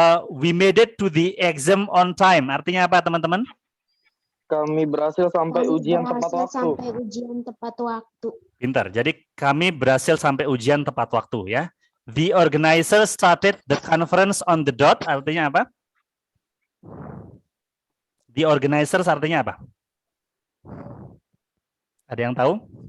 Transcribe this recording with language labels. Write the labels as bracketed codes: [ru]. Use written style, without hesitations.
[en] We made it to the exam on time. [id] Artinya apa, teman-teman? Kami berhasil sampai ujian tepat waktu. Sampai ujian tepat waktu. Pintar. Jadi kami berhasil sampai ujian tepat waktu ya. [en] The organizer started the conference on the dot. [id] Artinya apa? The organizers artinya apa? Ada yang tahu?